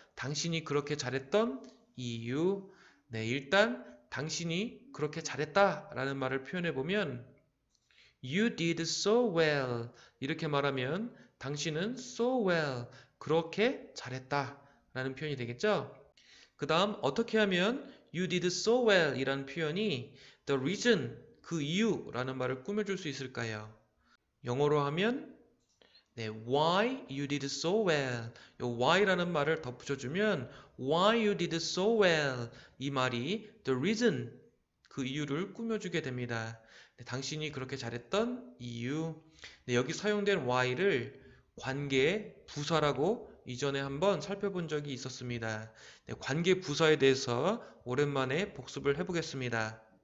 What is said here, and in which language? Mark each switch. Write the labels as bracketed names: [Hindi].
[Korean] 당신이 그렇게 잘했던 이유. 네, 일단 당신이 그렇게 잘했다 라는 말을 표현해보면 [English] You did so well. [Korean] 이렇게 말하면 당신은 [English] so well. [Korean] 그렇게 잘했다 라는 표현이 되겠죠. 그 다음 어떻게 하면 You did so well 이라는 표현이 the reason, 그 이유라는 말을 꾸며줄 수 있을까요? 영어로 하면 네, [English] why you did so well. [Korean] 요 why라는 말을 덧붙여주면 [English] why you did so well. [Korean] 이 말이 the reason, 그 이유를 꾸며주게 됩니다. 네, 당신이 그렇게 잘했던 이유. 네, 여기 사용된 why를 관계 부사라고 이전에 한번 살펴본 적이 있었습니다. 네, 관계 부사에 대해서 오랜만에 복습을 해보겠습니다.